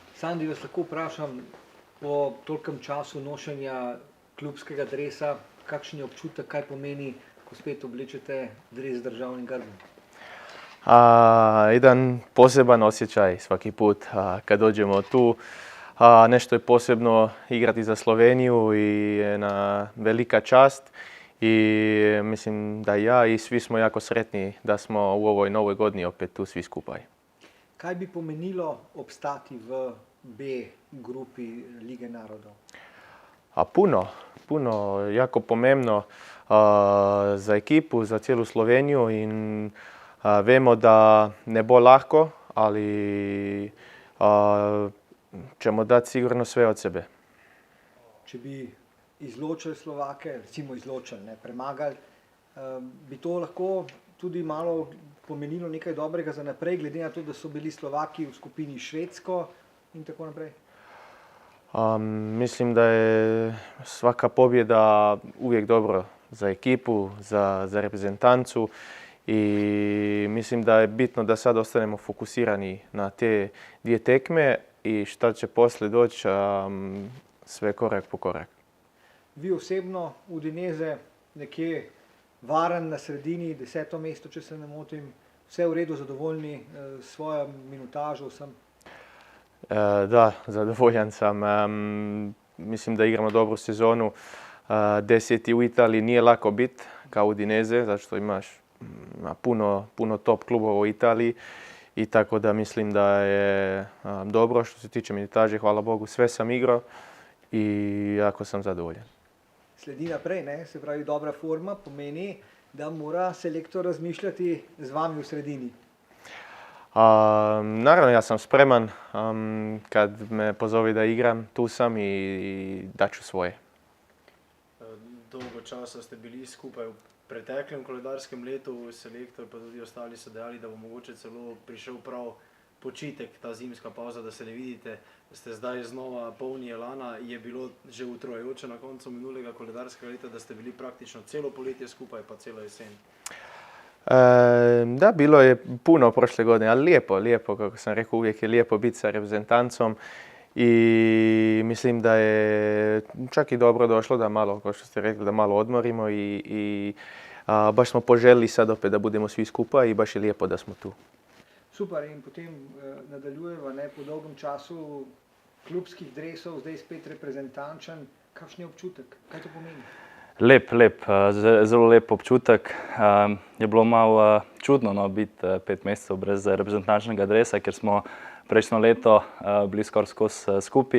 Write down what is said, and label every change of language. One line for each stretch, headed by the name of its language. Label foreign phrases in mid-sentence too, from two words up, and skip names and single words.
Slovenian: Sandi, vas lahko vprašam, po tolikem času nošenja klubskega dresa, kakšen je občutek, kaj pomeni, ko spet oblečete dres z državnim grbom?
Croatian: Jedan poseban osjećaj svaki put kad dođemo tu. Nešto je posebno igrati za Sloveniju i jedna velika čast. I mislim da ja i svi smo jako sretni da smo u ovoj novoj godini opet tu svi skupaj.
Slovenian: Kaj bi pomenilo obstati v B grupi Lige narodov?
Croatian: Puno, jako pomembno za ekipu, za cijelu Sloveniju
Slovenian: in vemo da ne bo lahko,
Croatian: ali ćemo dati sigurno sve od sebe.
Slovenian: Če bi izločili Slovake, recimo izločili, ne premagali, bi to lahko tudi malo pomenilo nekaj dobrega za naprej, glede na to, da so bili Slovaki v skupini Švedsko in tako naprej?
Croatian: Mislim da je svaka pobjeda uvijek dobro za ekipu, za reprezentancu i mislim da je bitno da sad ostanemo fokusirani na te dvije tekme i šta će poslije doći sve korak po korak.
Slovenian: Vi osebno Udinese nekje varen na sredini, 10. mesto, če se ne motim, vse v redu, zadovoljni s svojo minutažo vsem?
Croatian: Da, zadovoljan sam. Mislim da igramo dobru sezonu. 10. u Italiji nije lako biti kao Udinese, zato što imaš puno top klubova u Italiji i tako da mislim da je dobro. Što se tiče minutaže, hvala Bogu, sve sam igrao i jako sam zadovoljan.
Slovenian: Sledi naprej, ne? Se pravi, dobra forma pomeni, da mora selektor razmišljati z vami v sredini.
Croatian: Naravno, ja sam spreman. Kad me pozove da igram, tu sam i daću svoje.
Slovenian: Dolgo časa ste bili skupaj v preteklem koledarskem letu, selektor pa tudi ostali so dejali, da bo mogoče celo prišel prav počitek, ta zimska pauza, da se ne vidite. Ste zdaj znova polni elana. Je bilo že utrujajoče na koncu minulega koledarskega leta, da ste bili praktično celo poletje skupaj pa celo jesen?
Croatian: Da, bilo je puno prošle godine, ali lijepo, kako sam rekao, uvijek je lijepo biti sa reprezentancom i mislim da je čak i dobro došlo da malo, kao što ste rekli, da malo odmorimo i baš smo poželjeli sad opet da budemo svi skupa i baš je lijepo da smo tu.
Slovenian: Super, in potem nadaljujeva, ne, po dolgem času klubskih dresov, zdaj spet reprezentančen. Kakšen je občutek? Kaj to pomeni? Lep, zelo lep občutek. Je bilo malo čudno biti 5 mesecev brez reprezentančnega dresa, ker smo prejšnjo leto bili skoraj skozi skupaj.